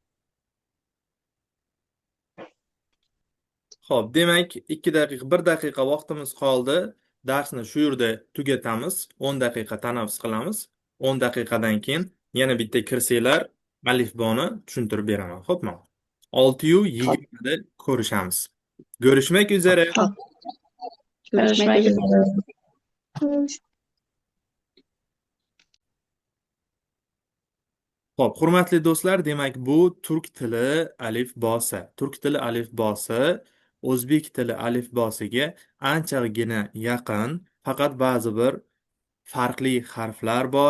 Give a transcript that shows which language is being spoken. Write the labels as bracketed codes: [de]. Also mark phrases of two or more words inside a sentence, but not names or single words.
[uz] Xo'p, demak, 2 daqiqa, 1 daqiqa vaqtimiz qoldi. Darsni shu yerda tugatamiz. 10 daqiqa tanaffus qilamiz. 10 daqiqadan keyin yana bitta kirsanglar, alifboni tushuntirib beraman. Xo'pmi? 6:20 da ko'rishamiz. [tr] Görüşmek üzere. [uz] Xo'p, [tr] Görüşmek görüşmek üzere. üzere. [uz] Xo'p, hurmatli do'stlar, demak bu turk tili alifbosi. Turk tili alifbosi o'zbek tili alifbosiga anchagina yaqin, faqat ba'zi bir farqli harflar bor.